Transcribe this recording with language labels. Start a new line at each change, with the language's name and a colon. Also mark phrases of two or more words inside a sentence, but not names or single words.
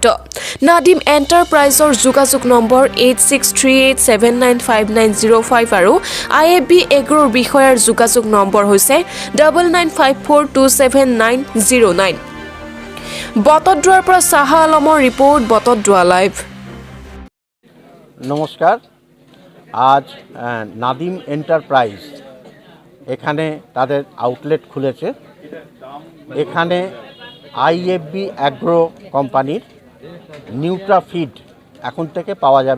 Assamese: নাদিম এণ্টাৰপ্ৰাইজৰ যোগাযোগ নম্বৰ 8638795905 আৰু IFB এগ্ৰোৰ বিষয়াৰ যোগাযোগ নম্বৰ হৈছে 9954279009। বটদ্ৰৱাৰ পৰা চাহা আলমৰ ৰিপৰ্ট, বটদ্ৰৱা লাইভ।
Bangla: নমস্কার। আজ নাদিম এন্টারপ্রাইজ এখানে তাদের আউটলেট খুলেছে। এখানে IFB অ্যাগ্রো কোম্পানির নিউট্রাফিড এখন থেকে পাওয়া যাবে।